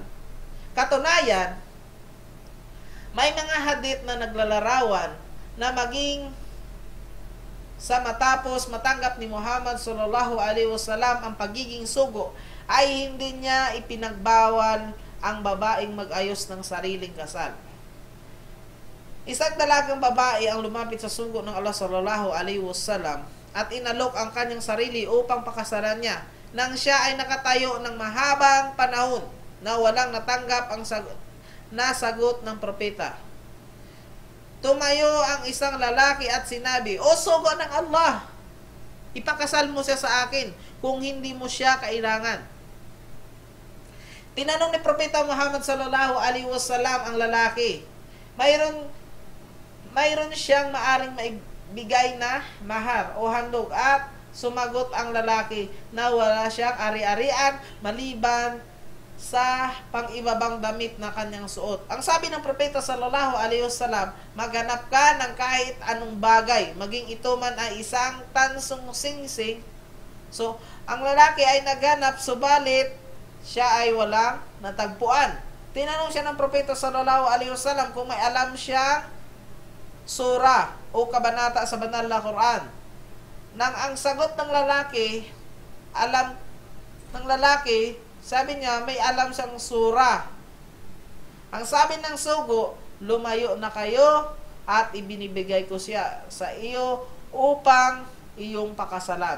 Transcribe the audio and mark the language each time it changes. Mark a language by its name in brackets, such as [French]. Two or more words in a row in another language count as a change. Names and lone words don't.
[Filipino] Katunayan, may mga hadith na naglalarawan na maging sa matapos matanggap ni Muhammad [Arabic] صلى الله عليه وسلم [Filipino] ang pagiging sugo, ay hindi niya ipinagbawal ang babaeng mag-ayos ng sariling kasal. Isang dalagang babae ang lumapit sa sugo ng Allah [Arabic] صلى الله عليه وسلم [Filipino] at inalok ang kanyang sarili upang pakasalan niya nang siya ay nakatayo ng mahabang panahon na walang natanggap ang sagot ng propeta. Tumayo ang isang lalaki at sinabi, "O sugo ng Allah, ipakasal mo siya sa akin kung hindi mo siya kailangan." Tinanong ni Propeta Muhammad [Arabic] صلى الله عليه وسلم [Filipino] ang lalaki, mayroon siyang maaring maibigay na mahar o handog, at sumagot ang lalaki na wala siyang ari-arian maliban sa pang-ibabang damit na kanyang suot. Ang sabi ng Propeta [Arabic] صلى الله عليه وسلم, [Filipino] maghanap ka ng kahit anong bagay, maging ito man ay isang tansong singsing. So, ang lalaki ay naghanap, subalit siya ay walang natagpuan. Tinanong siya ng Propeta [Arabic] صلى الله عليه وسلم [Filipino] kung may alam siyang sura o kabanata sa banal na Quran. Nang ang sagot ng lalaki, sabi niya, may alam siyang sura. Ang sabi ng sugo, lumayo na kayo at ibinibigay ko siya sa iyo upang iyong pakasalan.